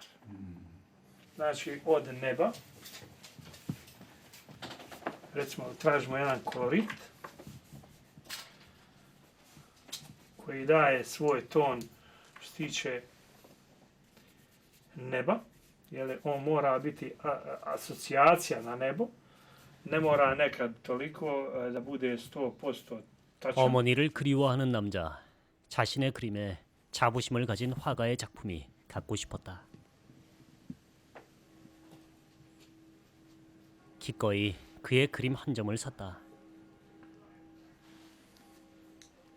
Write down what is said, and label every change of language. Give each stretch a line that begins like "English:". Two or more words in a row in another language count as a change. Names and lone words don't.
Bosnian: Znači, od neba, recimo, tražimo jedan kolorit koji daje svoj ton što se tiče neba, jer on mora biti asocijacija na nebo, ne mora nekad toliko da bude 100% tačan.
Korean: 어머니를 그리워하는 남자, 자신의 그림에 자부심을 가진 화가의 작품이 갖고 싶었다. 기꺼이 그의 그림 한 점을 샀다.